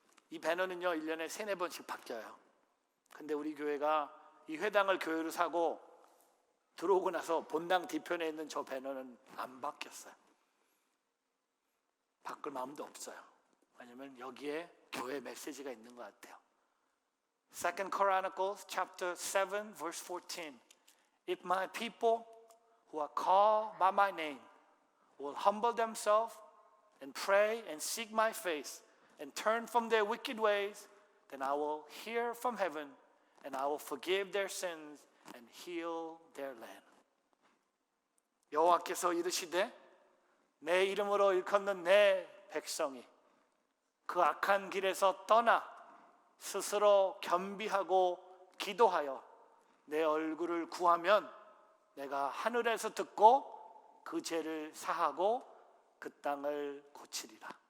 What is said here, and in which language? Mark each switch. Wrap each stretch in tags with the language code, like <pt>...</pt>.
<ko>이 배너는요 1년에 3-4번씩 바뀌어요. 근데 우리 교회가 이 회당을 교회로 사고 들어오고 나서 본당 뒤편에 있는 저 배너는 안 바뀌었어요. 바꿀 마음도 없어요. 왜냐면 여기에 교회 메시지가 있는 것 같아요.</ko> <en>2 Chronicles chapter 7 verse 14. If my people who are called by my name will humble themselves and pray and seek my face and turn from their wicked ways, then I will hear from heaven and I will forgive their sins and heal their land.</en> <ko>여호와께서 이르시되 내 이름으로 일컫는 내 백성이 그 악한 길에서 떠나 스스로 겸비하고 기도하여 내 얼굴을 구하면 내가 하늘에서 듣고 그 죄를 사하고 그 땅을 고치리라.</ko>